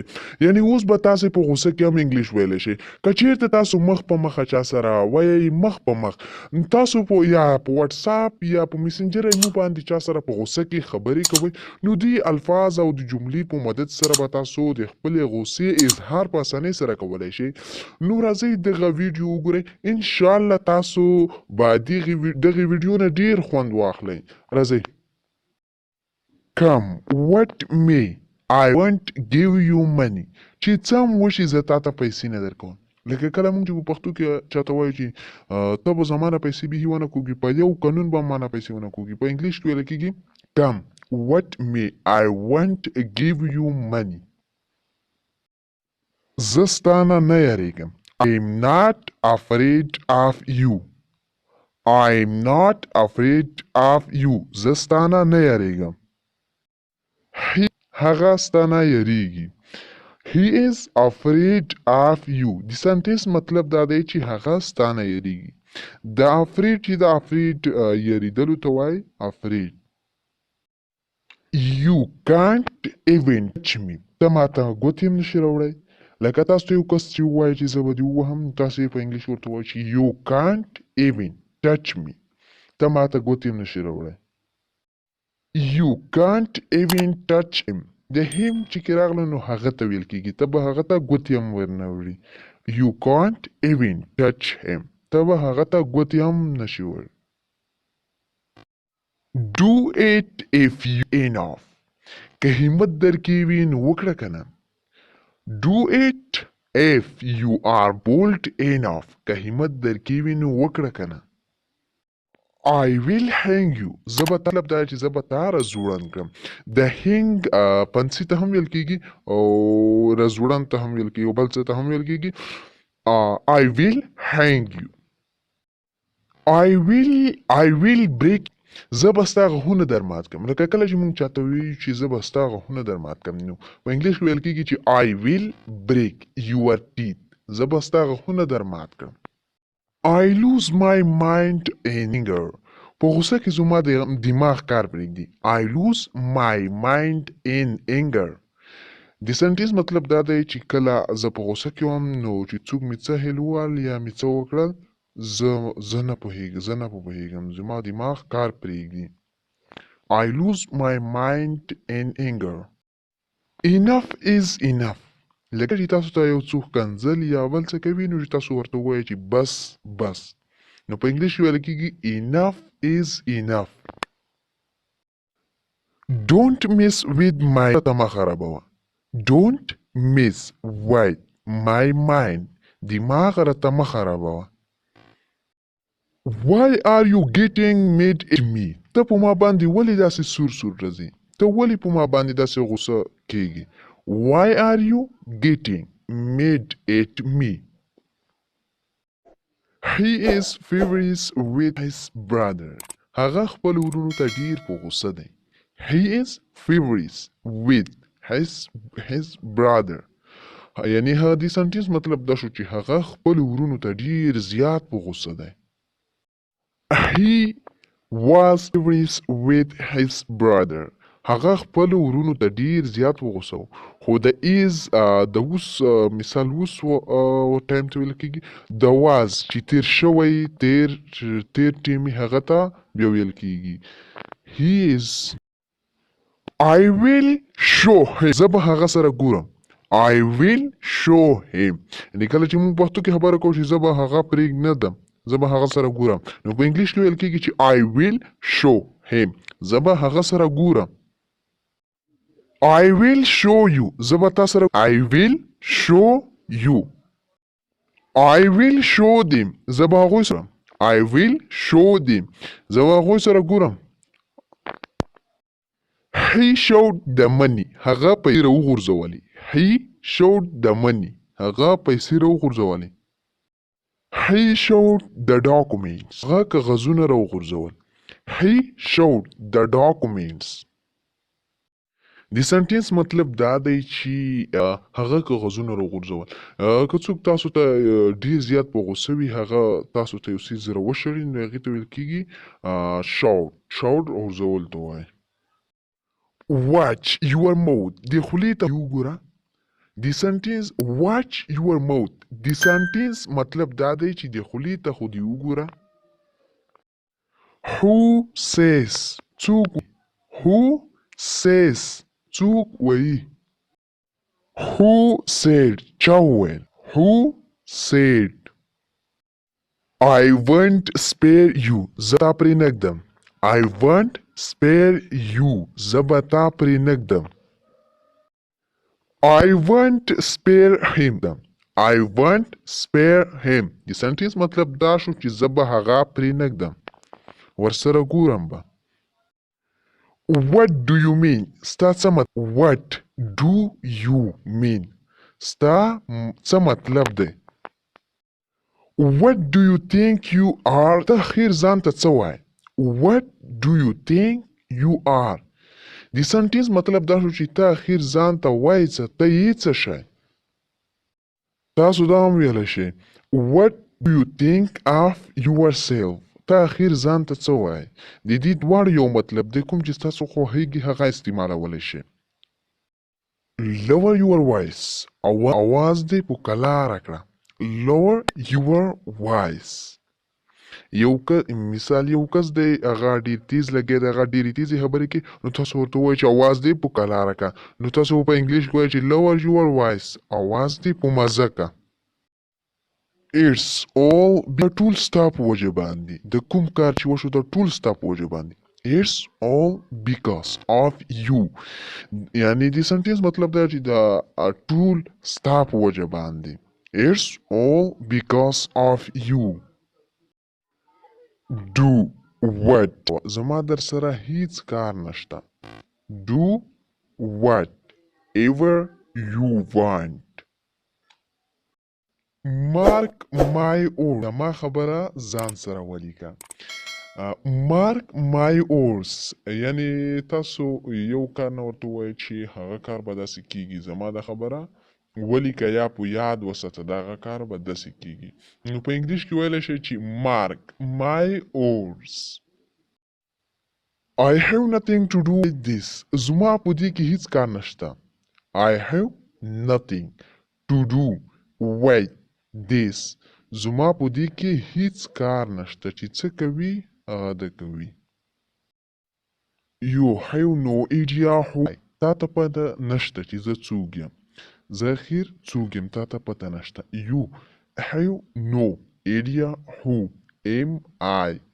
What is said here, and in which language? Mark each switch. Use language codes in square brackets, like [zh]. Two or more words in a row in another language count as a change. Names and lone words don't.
[ps] یعنی اوس به تاسو په غوسه کې هم انګلیش ویلی شئ. که چیرته تاسو مخ په مخه چا سره وایئ مخ په مخ، تاسو په یا په واتساپ یا په میسنجر ایمو باندې چا سره په غوسه کې خبرې کوئ، نو دې الفاظ او د جملې په مدد سره به تاسو د خپلې غوسې اظهار په اسانۍ سره کولی شئ. نو راځئ دغه ویډیو وګورئ، انشاءالله تاسو به دغې ویډیو نه ډېر خوند واخلئ. راځئ. [en] Come what may I won't give you money. [ps] چې څه هم وشي زه تا ته پیسې نه درکوم. لکه کله موږ چې په پښتو کې چاته وایو چې ته به زما نه پیسې بیخي ونه کوږي، په یو قانون به ما نه پیسې ونه کوږي. په انګلیش کې ویل کېږي [en] Come what may I won't give you money. [ps] زه ستا نه نه یریږم. [en] I'm not afraid of you. I'm not afraid of you. [ps] زه ستا نه نه یریږم. هغه ستا نه یریږي. [en] He is afraid of you. [ps] د سنټنس مطلب دا دی چې هغه ستا نه یریږي. د afraid چې د afraid یریدلو ته وایي afraid. [en] You can't even touch me. [ps] ته ماته ګوتې هم نشي راوړی. لکه تاسو ته یو کس چې ووایي چې زه به دې ووهم، تاسو یې په انګلیش ورته وایي چې [en] you can't even touch me. [ps] ته ماته ګوتې هم نشي راوړی. [en] You can't even touch him. [ps] د him چې کې راغله نو هغه ته ویل کېږي، ته به هغه ته ګوتې هم ورنه وړي. [en] You can't even touch him. [ps] ته به هغه ته ګوتې هم نشي وړی. [en] Do it if you enough. [ps] که همت درکې وي نو وکړه که نه. [en] Do it if you are bold enough. [ps] که همت درکې وي نو وکړه که نه. [en] I will hang you. [ps] زه به طلب دا چې زه به تا رزوړن کړم. د hang پنسي ته هم ویل کېږي او رزوړن ته هم ویل کېږي او بل څه ته هم ویل کېږي. [en] I will hang you. I will break. [ps] زه به ستا غاښونه در مات کړم. لکه کله چې موږ چاته وایو چې زه به ستا غاښونه در مات کړم، نو په انګلیش کې ویل کېږي چې [en] I will break your teeth. [ps] زه به ستا غاښونه در مات کړم. [en] I lose my mind in anger. [ps] په غوسه کې زما د دماغ کار پرېږدي. [en] I lose my mind in anger. [ps] د سنټنس مطلب دا دی چې کله زه په غوسه کې وم نو چې څوک مې څه هیل وویل یا مې څه وکړل، زه نه پوهېږم، زما دماغ کار پرېږدي. [en] I lose my mind in anger. Enough is enough. [ps] لکه چې تاسو ته یو څوک کنځل یا بل څه کوي نو چې تاسو ورته ووایئ چې بس. نو په انګلیش کې ویل کېږي [en] enough is enough. Don't mess with my [ps] ته مه خرابوه. [en] Don't mess with my mind. [ps] دماغ راته مه خرابوه. [en] Why are you getting mad at me? [ps] ته په ما باندې ولې داسې سور راځي؟ ته ولې په ما باندې داسې غوسه کېږي؟ [en] Why are you getting mad at me? He is furious with his brother. [ps] هغه خپل ورونو ته ډیر په غوسه دی. [en] He is furious with his brother. [ps] یعنی د سنټنس مطلب دا شو چې هغه خپل ورونو ته ډیر زیات په غوسه دی. [en] He was furious with his brother. [ps] هغه خپل ورونو ته ډیر زیات وغوسه و. خو د ایز د اوس مثال اوس ټایم ته ویل کېږي د واز چې تیر شوی تیر ټیم هغه ته بیا ویل کېږي [en] he is. I will show him. [ps] زه به هغه سره ګورم. [en] I will show him. [ps] یعنې کله چې موږ پښتو کې خبره کوو چې زه به هغه پرېږدم، زه به هغه سره ګورم، نو په انګلیش کې ویل کېږي چې [en] I will show him. [ps] زه به هغه سره ګورم. [en] I will show you. [ps] زه به تا سره [en] I will show you. I will show them. [ps] زه به هغوی سره [en] I will show them. [ps] زه به هغوی سره ګورم. [en] He showed the money. [ps] هغه پیسې راوغورځولې. [en] He showed the money. [ps] هغه پیسې راوغورځولې. [en] He showed the documents. [ps] هغه کاغذونه راوغورځول. [en] He showed the documents. [ps] د سنټینس مطلب دا دی چې هغه کاغذونه راغورځول. که څوک تاسو ته ډېر زیات په غوسه وي، هغه تاسو ته یو څیز راوشړي، نو هغې ته ویل کېږي شاوټ غورځول ته وایي. watch your mouth د خولې ته وګوره. د سنټینس [en] watch your mouth [ps] د سنټینس مطلب دا دی چې د خولې ته خو دې وګوره. [en] who says څوک who says [ps] څوک وایي. [en] who said [ps] چا وویل. [en] who said I won't spare you [ps] زه تا پرې نږدم. [en] I won't spare you [ps] زه به تا پرې نږدم. [en] I won't spare him [ps] I won't spare him د سنټینس مطلب دا شو چې زه به هغه پرې نږدم، ورسره ګورم به. [en] what do you mean [ps] ستا څه مطلب. [en] what do you mean [ps] ستا څه مطلب دی. [en] what do you think you are [ps] ته اخیر ځان ته څه وایې. what do you think you are د سنټینس مطلب دا شو چې ته اخیر ځان ته وایې څه، ته یې څه شی. تاسو دا هم ویلی شئ [en] what do you think of yourself [ps] ته اخیر ځان ته څه وایې. د دې دواړو یو مطلب دی، کوم چې ستاسو خوښیږي هغه استعمالولی شئ. [en] lower your voice [ps] اواز دې په کلاره کړه. [en] lower your voice [ps] مثال یو کس دی هغه ډېر تیز لګیا دی، هغه ډېرې تیزې خبرې کوي، نو تاسو ورته ووایئ چې اواز دې په کلاره کړه. نو تاسو په انګلیش کې وایئ چې [en] lower your voice [ps] اواز دې په مزه کړه. [en] It's all [ps] د ټول ستا په وجه باندې د کوم کار چې وشو د ټول ستا په وجه باندې. [en] It's all because of you [ps] یعنی د سنټینس مطلب دا چې د ټول ستا په وجه باندې. [en] It's all because of you. do what [ps] زما در سره هیڅ کار نشته. [en] do whatever you want. mark my words [ps] زما خبره ځان سره ولیکه. [en] mark my words [ps] یعنی تاسو یو کار نه ورته ووایئ چې هغه کار به داسې کېږي، زما دا خبره ولیکه یا په یاد وساته دغه کار به داسې کېږي. نو په انګلیش کې ویلی شئ چې [en] mark my words. I have nothing to do with this [ps] زما په دې کې هیڅ کار نشته. [en] I have nothing to do with this [ps] زما په دې کې هیڅ کار نشته چې څه کوي هغه ده کوي. [en] You have no idea who [ps] تا ته پته نشته چې زه څوک یم. زه اخیر څوک یم تا ته پته نشته. [en] You have no idea who am I.